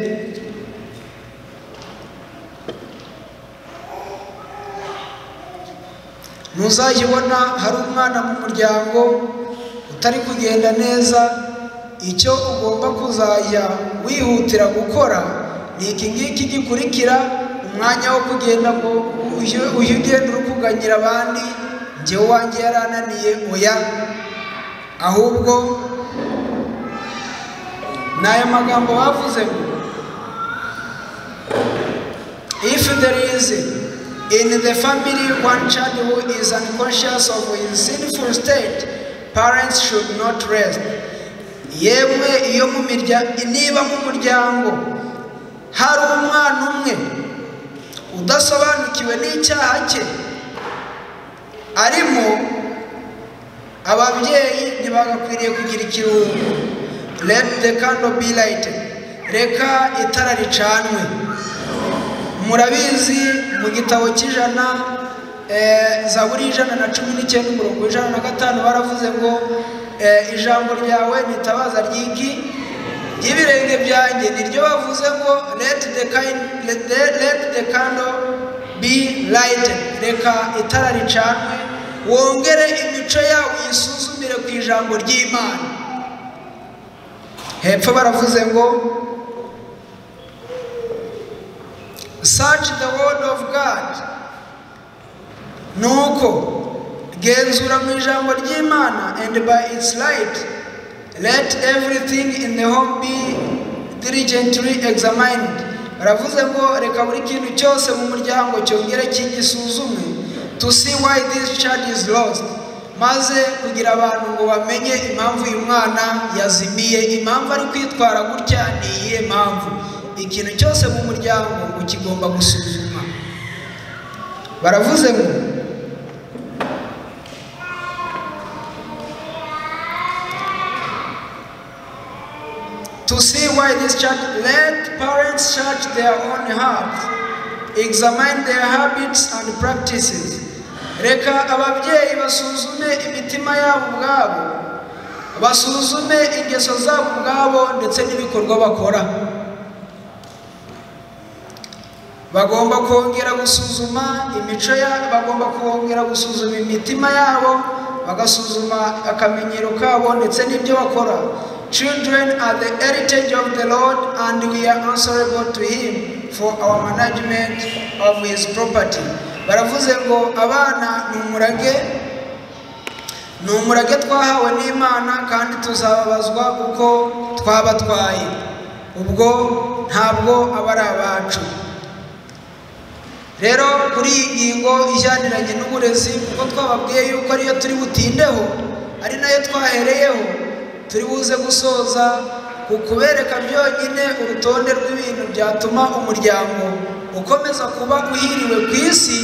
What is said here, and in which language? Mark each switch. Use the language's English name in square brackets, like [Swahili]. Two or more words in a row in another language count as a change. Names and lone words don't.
[Kinyarwanda] Ntuzayibona hari umwana mu muryango utari kugenda neza, icyo ugomba kuzajya wihutira gukora ni iki ngiki gikurikira. Umwanya wo kugenda ngo ugenda uri kuganyira abandi njyewe wanjye yarananiye, oya, ahubwo ni aya magambo bavuze ngo [English] if there is in the family one child who is unconscious of his sinful state, parents should not rest. [Kinyarwanda] Yemwe iyo niba mu muryango hari umwana umwe udasobanukiwe n'icyaha cye arimo, ababyeyi ntibagakwiriye kugira ikiruhuko. [English] Let the candle be lighted. [Kinyarwanda] Reka itara ricanwe. Murabizi mu gitabo cy'ijana Zaburi 119 umurongo 105 baravuze ngo ijambo ryawe nitabaza ry'ibirenge byanjye, niryo bavuze ngo [English] let the candle be lighted. [Kinyarwanda] Reka itara ricanwe, wongere imico yawe yisuzumire ku ijambo ry'Imana. Hepfo baravuze ngo [English] search the word of God. [Kinyarwanda] Nuko genzura mu ijambo ry'Imana, [English] and by its light let everything in the home be diligently examined. [Kinyarwanda] Baravuze ngo reka buri kintu cyose mu muryango cyongere kigisuzume, [English] to see why this child is lost, [Kinyarwanda] maze kugira abantu ngo bamenye impamvu uyu mwana yazimiye, impamvu ari kwitwara gutya ni iyihe mpamvu. Ikintu cyose mu muryango ngo kigomba gusuzuma. Baravuze ngo [English] to see why this child, let parents search their own hearts, examine their habits and practices. [Kinyarwanda] Reka ababyeyi basuzume imitima yabo ubwabo, basuzume ingeso zabo ubwabo ndetse n'ibikorwa bakora. Bagomba kongera gusuzuma imico yabo, bagomba kongera gusuzuma imitima yabo, bagasuzuma akamenyero kabo ndetse n'ibyo bakora. [English] Children are the heritage of the Lord, and we are answerable to him for our management of his property. [Kinyarwanda] Baravuze ngo abana ni umurage twahawe n'Imana, kandi tuzababazwa uko twabatwaye, ubwo ntabwo aba ari abacu. Rero kuri iyi ngingo ijyaniranye n'uburezi, kuko twababwiye yuko ariyo turi butindeho, ari nayo twahereyeho, turi buze gusoza kukubereka byonyine urutonde rw'ibintu byatuma umuryango ukomeza kuba uhiriwe ku isi.